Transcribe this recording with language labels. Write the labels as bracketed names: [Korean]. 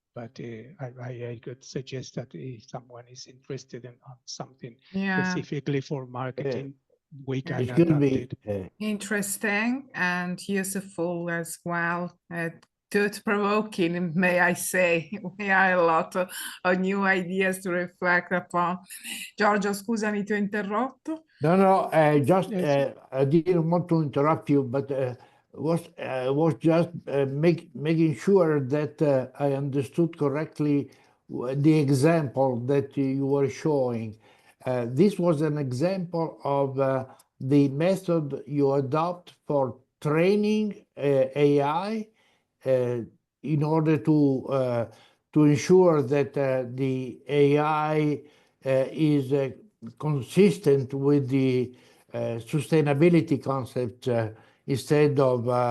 [English] But I could suggest that if someone is interested in something specifically for marketing, we can adapt it. Interesting and useful as well. Thought-provoking, may I say. We have a lot of new ideas to reflect upon. [Italian] Giorgio, scusami, ti ho interrotto. [English] No, just I didn't want to interrupt you, but was just making sure that I understood correctly the example that you were showing. This was an example of the method you adopt for training AI in order to ensure that the AI is consistent with the sustainability concept, instead of